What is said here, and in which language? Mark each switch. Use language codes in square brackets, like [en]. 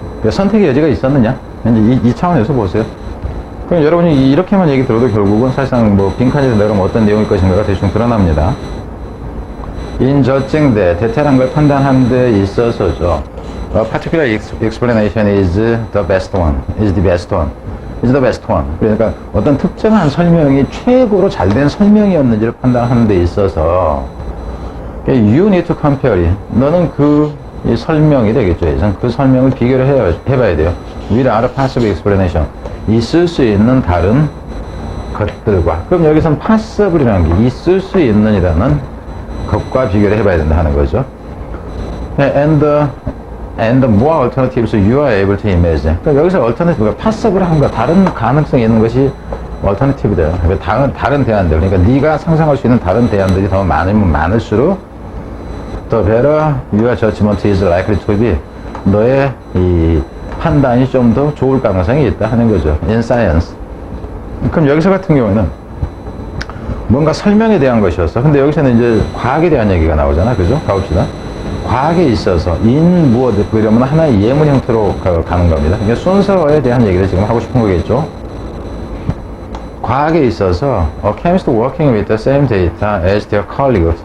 [ko] 선택의 여지가 있었느냐? 이제 이 차원에서 보세요. 그럼 여러분이 이렇게만 얘기 들어도 결국은 사실상 뭐 빈칸에서 내려면 어떤 내용일 것인가가 대충 드러납니다. [en] In judging that, [ko] 대테란 걸 판단하는 데 있어서죠. [en] A particular explanation is the best one. is the best one. is the best one. [ko] 그러니까 어떤 특정한 설명이 최고로 잘된 설명이었는지를 판단하는 데 있어서 [en] you need to compare it. [ko] 너는 이 설명이 되겠죠. 그 설명을 비교를 해봐야 돼요. [en] with other possible explanation. [ko] 있을 수 있는 다른 것들과. 그럼 여기서는 possible이라는 게 있을 수 있는이라는 것과 비교를 해봐야 된다 하는 거죠. [en] And the more alternatives you are able to imagine. [ko] 그러니까 여기서 alternative가 possible 한 거, 다른 가능성이 있는 것이 alternative돼요. 그러니까 다른 대안들. 그러니까 네가 상상할 수 있는 다른 대안들이 더 많으면 많을수록 [en] the better your judgment is likely to be. [ko] 너의 이 판단이 좀 더 좋을 가능성이 있다 하는 거죠. [en] In science. [ko] 그럼 여기서 같은 경우에는 뭔가 설명에 대한 것이었어. 근데 여기서는 이제 과학에 대한 얘기가 나오잖아. 그죠? 가봅시다. 과학에 있어서 무엇 그러면 하나의 예문 형태로 가는 겁니다. 그러니까 순서에 대한 얘기를 지금 하고 싶은 거겠죠. 과학에 있어서 [en] a chemist working with the same data as their colleagues.